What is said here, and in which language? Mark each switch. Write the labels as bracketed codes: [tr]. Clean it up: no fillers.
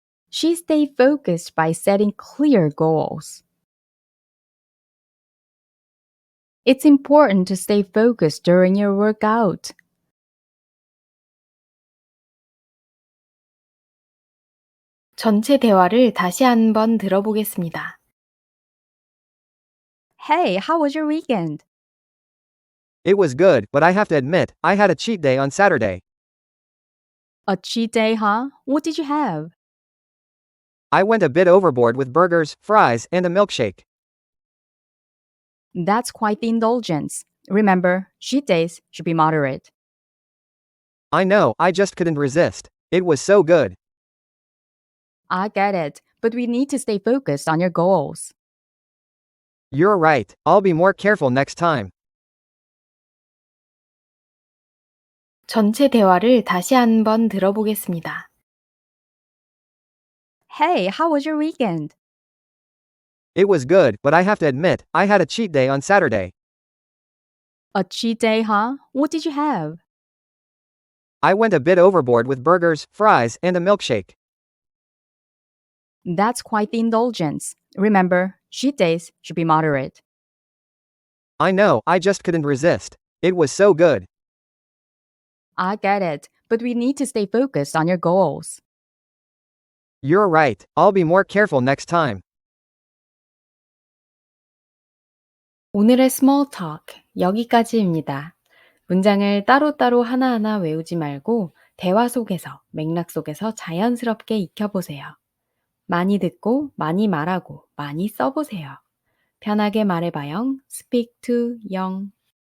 [en] She stayed focused by setting clear goals. It's important to stay focused during your workout. [ko] 전체 대화를 다시 한번 들어보겠습니다. [en] Hey, how was your weekend? It was good, but I have to admit, I had a cheat day on Saturday. A cheat day, huh? What did you have? I went a bit overboard with burgers, fries, and a milkshake. That's quite the indulgence. Remember, cheat days should be moderate. I know, I just couldn't resist. It was so good. I get it, but we need to stay focused on your goals. You're right, I'll be more careful next time. [ko] 전체 대화를 다시 한번 들어보겠습니다. [en] Hey, how was your weekend? It was good, but I have to admit, I had a cheat day on Saturday. A cheat day, huh? What did you have? I went a bit overboard with burgers, fries, and a milkshake. That's quite the indulgence. Remember, cheat days should be moderate. I know, I just couldn't resist. It was so good. I get it, but we need to stay focused on your goals. You're right, I'll be more careful next time. [ko] 오늘의 small talk 여기까지입니다. 문장을 따로따로 하나하나 외우지 말고 대화 속에서, 맥락 속에서 자연스럽게 익혀보세요. 많이 듣고, 많이 말하고, 많이 써보세요. 편하게 말해봐요. Speak to 영.